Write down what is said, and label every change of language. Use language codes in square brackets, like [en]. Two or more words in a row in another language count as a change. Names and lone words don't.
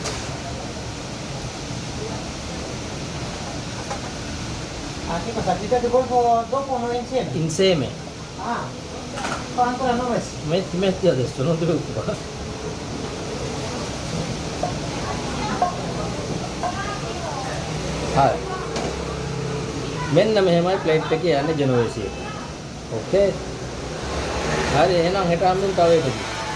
[it] Anche ma salita di colpo dopo non insieme? Insieme. Ah, fa ancora 9. Metti adesso, non ti preoccupare. Hai. [si] මෙන්න මෙහෙමයි ප්ලේට් එකේ යන්නේ Genovese. Okay. හරි එහෙනම් හෙට හම්බෙමු තව එකකින්.